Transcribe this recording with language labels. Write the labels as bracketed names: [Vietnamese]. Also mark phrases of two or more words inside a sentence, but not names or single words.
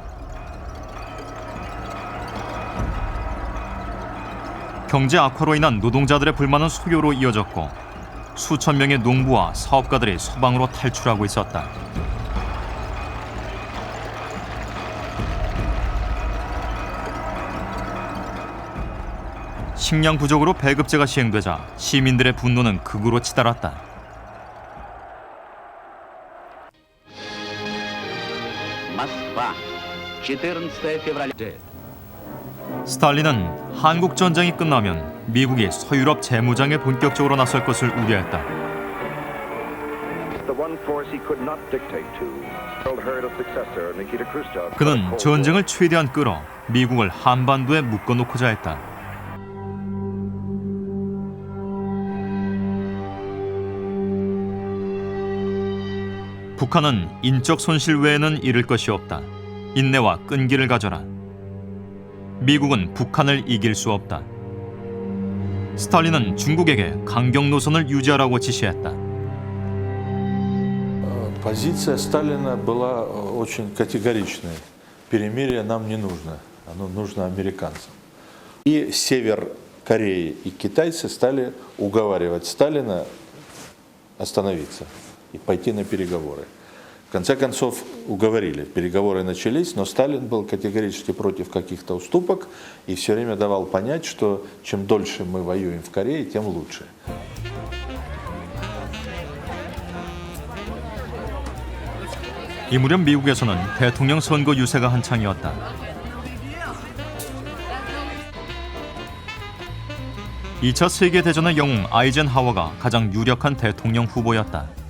[Korean] 경제 악화로 인한 노동자들의 불만은 소요로 이어졌고 수천 명의 농부와 사업가들이 서방으로 탈출하고 있었다. 식량 부족으로 배급제가 시행되자 시민들의 분노는 극으로 치달았다. [Russian] Москва, 14 февраля. [Korean] 스탈린은 한국 전쟁이 끝나면 미국이 서유럽 재무장에 본격적으로 나설 것을 우려했다. 그는 전쟁을 최대한 끌어 미국을 한반도에 묶어놓고자 했다. 북한은 인적 손실 외에는 잃을 것이 없다. 인내와 끈기를 가져라. 미국은 북한을 이길 수 없다. 스탈린은 중국에게 강경 노선을 유지하라고 지시했다. [Russian] Позиция Сталина была очень категоричной. Перемирие нам не нужно, оно нужно американцам. И север Кореи и китайцы стали уговаривать Сталина остановиться и пойти на переговоры. В конце концов уговорили, переговоры начались, но Сталин был категорически против каких-то уступок и все время давал понять, что чем дольше мы воюем в Корее, тем лучше. [Korean] 이 무렵 미국에서는 대통령 선거 유세가 한창이었다. (2차) 세계대전의 영웅 아이젠하워가 가장 유력한 대통령 후보였다.